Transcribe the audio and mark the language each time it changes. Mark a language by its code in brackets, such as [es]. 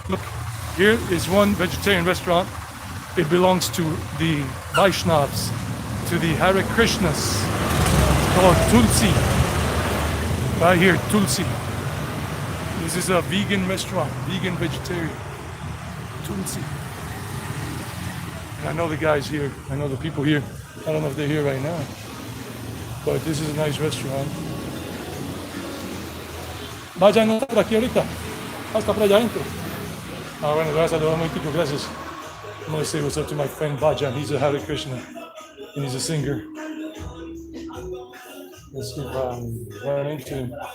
[en] Look, here is one vegetarian restaurant. It belongs to the Vaishnavas, to the Hare Krishnas. It's called Tulsi. Right here, Tulsi. This is a vegan restaurant, vegan vegetarian. Tulsi. And I know the guys here. I know the people here. I don't know if they're here right now. But this is a nice restaurant. [es] Vayan a estar aquí ahorita. Hasta por allá adentro. Bueno, le voy a saludar un momentico, gracias. [en] I'm going to say what's up to my friend Bajan. He's a Hare Krishna. And he's a singer. Let's see if I run into him.